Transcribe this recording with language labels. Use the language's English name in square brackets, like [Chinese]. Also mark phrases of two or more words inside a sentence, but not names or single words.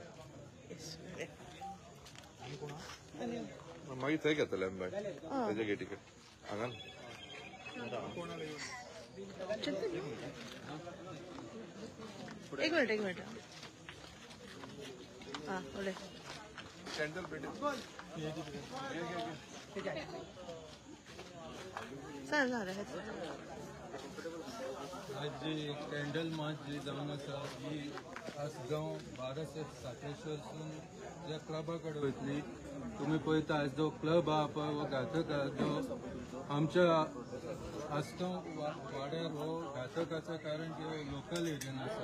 [Konkani] मागीर थंय घेतले आमी भायर तेजे गेटीक हांगा [Hindi] एक मिनिट हां बोले [English] central building [Marathi] ठीक आहे झालं [Konkani] आज जी [English] candle march [Konkani] जी जावन आसा ही आसगांव भारत साखळेश्वरसून ज्या क्लबा कडेन वयतली. तुम्ही पळयता आज जो क्लब आहा पळय हो घातक आहा जो आमच्या आसगांव वाड्यार हो घातकाचं कारण की लोकल एरियन आसा.